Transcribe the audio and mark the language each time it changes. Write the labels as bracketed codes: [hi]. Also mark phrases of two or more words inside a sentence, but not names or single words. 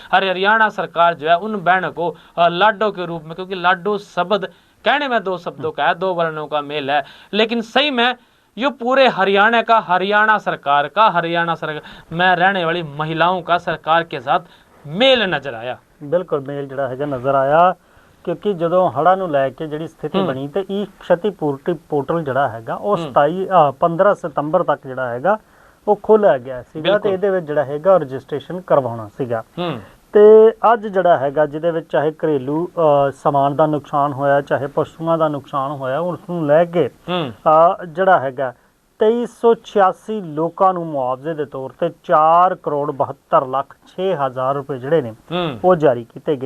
[hi] हरियाणा सरकार जो है उन बहनों को लाडो के रूप में, क्योंकि लाडो शब्द कहने में दो शब्दों का है, दो वर्णों का मेल है, लेकिन सही में ये पूरे हरियाणा का, हरियाणा सरकार में रहने वाली महिलाओं का सरकार के साथ मेल नजर आया। [pa] ਬਿਲਕੁਲ ਮੇਲ ਜਿਹੜਾ ਹੈ ਨਜ਼ਰ ਆਇਆ, ਕਿਉਂਕਿ ਜੋ ਹੜ੍ਹਾਂ ਨੂੰ ਲੈ ਕੇ ਜਿਹੜੀ ਸਥਿਤੀ ਬਣੀ ਤੇ ਈ ਕਸ਼ਤੀਪੂਰਤੀ ਪੋਰਟਲ ਜਿਹੜਾ ਹੈਗਾ ਉਹ 15 ਸਤੰਬਰ ਤੱਕ ਜਿਹੜਾ ਹੈਗਾ ਉਹ ਖੋਲ੍ਹਿਆ ਗਿਆ ਸੀਗਾ ਤੇ ਇਹਦੇ ਵਿੱਚ ਜਿਹੜਾ ਹੈਗਾ ਰਜਿਸਟ੍ਰੇਸ਼ਨ ਕਰਵਾਉਣਾ ਸੀਗਾ। ਤੇ ਅੱਜ ਜਿਹੜਾ ਹੈਗਾ ਜਿਹਦੇ ਵਿੱਚ ਚਾਹੇ ਘਰੇਲੂ ਸਮਾਨ ਦਾ ਨੁਕਸਾਨ ਹੋਇਆ, ਚਾਹੇ ਪਸ਼ੂਆਂ ਦਾ ਨੁਕਸਾਨ ਹੋਇਆ, ਉਸ ਨੂੰ ਲੈ ਕੇ ਜਿਹੜਾ ਹੈਗਾ 2386 ਲੋਕਾਂ ਨੂੰ ਮੁਆਵਜ਼ੇ ਦੇ ਤੌਰ ਤੇ 4,72,06,000 ਰੁਪਏ ਜਿਹੜੇ ਨੇ ਉਹ ਜਾਰੀ ਕੀਤੇ ਗਏ।